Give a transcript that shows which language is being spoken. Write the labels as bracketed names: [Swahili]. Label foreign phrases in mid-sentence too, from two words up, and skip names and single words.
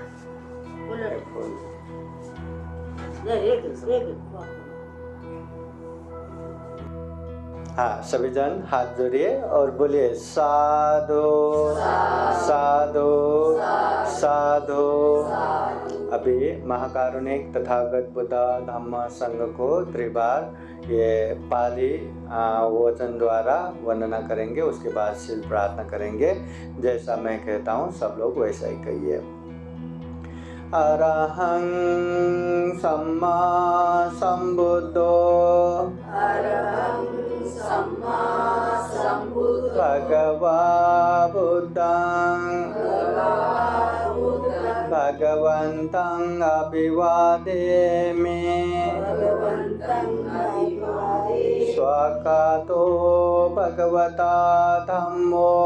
[Hindi] हाँ सभी जन हाथ जोड़िए और बोलिए [Pali] साधु साधु साधु। [Hindi] अभी महाकारुणिक तथागत बुद्धा धम्म संघ को त्रिबार ये पाली वचन द्वारा वंदना करेंगे, उसके बाद शील प्रार्थना करेंगे। जैसा मैं कहता हूँ सब लोग वैसा ही कहिए। [Pali] अरहं सम्मा संबुद्धो भगवा बुद्धं भगवन्तं अभिवादेमि स्वाकातो भगवता धम्मो